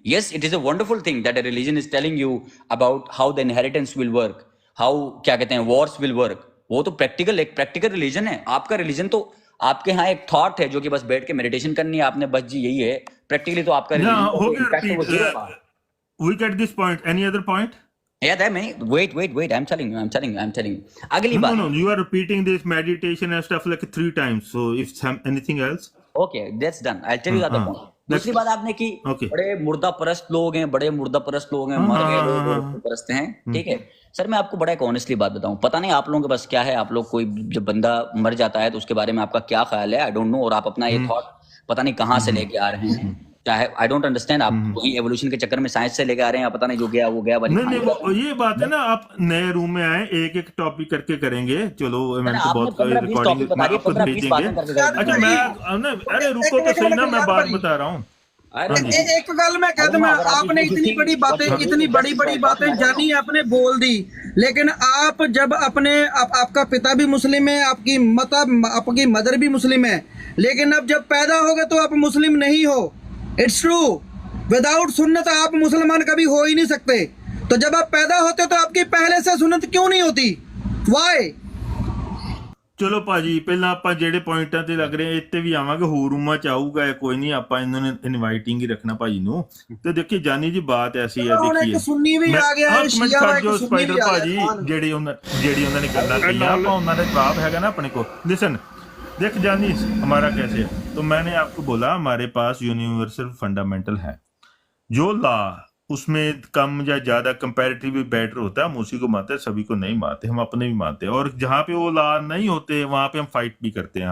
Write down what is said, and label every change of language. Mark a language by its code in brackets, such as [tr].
[en] yes, it is a wonderful thing that a religion is telling you about how the inheritance will work, how [hi] क्या कहते हैं [en] Wars will work. [hi] वो तो एक practical religion है। आपका रिलीजन तो आपके यहाँ एक थॉट है जो कि बस बैठ के मेडिटेशन करनी है आपने, बस जी यही है। प्रैक्टिकली तो आपका ना हो रिलीजन गया। [en] We get this point, any other point? Yeah, there are many. Wait. I'm telling you. [hi] अगली [en] No, [hi] बात। [en] no, you are repeating this meditation and stuff like 3 times. So if anything else? Okay, that's done. I'll tell you the other point. [hi] दूसरी बात आपने की, [en] Okay. [hi] बड़े मुर्दा परस्त लोग हैं, मर गए लोग परस्त हैं, ठीक है। सर मैं आपको बड़ा एक ऑनेस्टली बात बताऊं, पता नहीं आप लोगों के पास क्या है, आप लोग कोई जब बंदा मर जाता है तो उसके बारे में आपका क्या ख्याल है, [en] I don't know. [hi] और आप अपना ये थॉट पता नहीं कहाँ से लेके आ रहे हैं, चाहे [en] I don't understand, [hi] आप वही एवोल्यूशन के चक्कर में साइंस से लेके आ रहे हैं, पता नहीं जो गया वो गया। नहीं, ये बात है ना, आप नए रूम में आए, एक टॉपिक करके करेंगे। चलो मैं तो बहुत रिकॉर्डिंग आपको भेजेंगे। अच्छा मैं अरे रुको तो सही ना, मैं बात बता रहा हूँ। एक गल मैं कह दूं, आपने इतनी बड़ी बातें जानी, आपने बोल दी, लेकिन आप जब आपका पिता भी मुस्लिम है, आपकी मदर भी मुस्लिम है, लेकिन अब जब पैदा हो गए तो आप मुस्लिम नहीं हो। [en] it's true, [hi] विदाउट सुन्नत आप मुसलमान कभी हो ही नहीं सकते। तो जब आप पैदा होते तो आपकी पहले से सुन्नत क्यों नहीं होती? [en] Why? [pa] ਚਲੋ ਭਾਜੀ ਪਹਿਲਾਂ ਆਪਾਂ ਜਿਹੜੇ ਪੁਆਇੰਟਾਂ ਤੇ ਲੱਗ ਰਹੇ ਇੱਥੇ ਵੀ ਆਵਾਂਗੇ, ਹੋਰ ਰੂਮਾਂ ਚ ਆਊਗਾ ਕੋਈ ਨਹੀਂ, ਆਪਾਂ ਇਹਨਾਂ ਨੇ ਇਨਵਾਈਟਿੰਗ ਹੀ ਰੱਖਣਾ ਭਾਜੀ ਨੂੰ। ਤੇ ਦੇਖੀ ਜਾਨੀ ਜੀ ਬਾਤ ਐਸੀ ਹੈ, ਦੇਖੀਏ ਸੁन्नी ਵੀ ਆ ਗਿਆ ਹੈ, ਸ਼ੀਆ ਵਾ, ਇੱਕ ਸਪਾਈਡਰ ਭਾਜੀ ਜਿਹੜੀ ਉਹਨਾਂ ਨੇ ਗੱਲਾਂ ਕੀਆਂ, ਆਪਾਂ ਉਹਨਾਂ ਦਾ ਜਵਾਬ ਹੈਗਾ ਨਾ ਆਪਣੇ ਕੋਲ। [hi] लिसन देख जानी हमारा कैसे है, तो मैंने आपको बोला हमारे पास यूनिवर्सल फंडामेंटल है, जो लॉ उसमें कम या ज्यादा कंपैरेटिवली बेटर होता है, हम उसी को मानते हैं, सभी को नहीं मानते, हम अपने भी मानते हैं। और जहाँ पे वो लॉ नहीं होते वहां पे हम फाइट भी करते हैं।